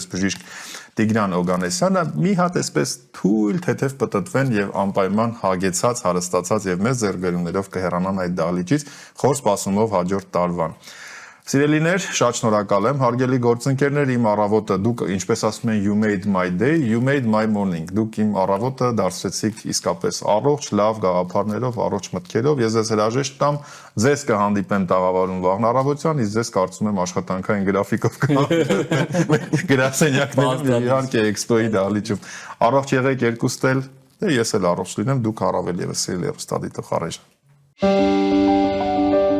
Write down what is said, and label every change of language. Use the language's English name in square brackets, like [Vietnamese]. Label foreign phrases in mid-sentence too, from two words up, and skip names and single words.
[Armenian] բժիշկ Տիգրան Օգանեսյանը, մի հատ այսպես թույլ թեթև պտտվեն եւ անպայման հագեցած, հարստացած եւ մեծ ձեռքբերումներով կհեռանան այդ դահլիճից, խոր սպասումով հաջորդ տարվան։ Սիրելիներ, շատ շնորհակալ եմ, հարգելի գործընկերներ, իմ առավոտը դուք ինչպես ասում են [English] you made my day, you made my morning, [Armenian] դուք իմ առավոտը դարձրեցիք իսկապես առողջ, լավ գաղափարներով, առողջ մտքերով, ես ձեզ հրաժեշտ տամ, ձեզ կհանդիպեմ տաղավարում վաղն առավոտյան, իսկ ձեզ կարծում եմ աշխատանքային գրաֆիկով գրասենյակներում եւ իհարկե էքսպոյի դահլիճում։ Առողջ եղեք երկուստ էլ, ես էլ առողջ լինեմ, դուք առավել եւս սիրելի հեռուստադիտող Արեժան։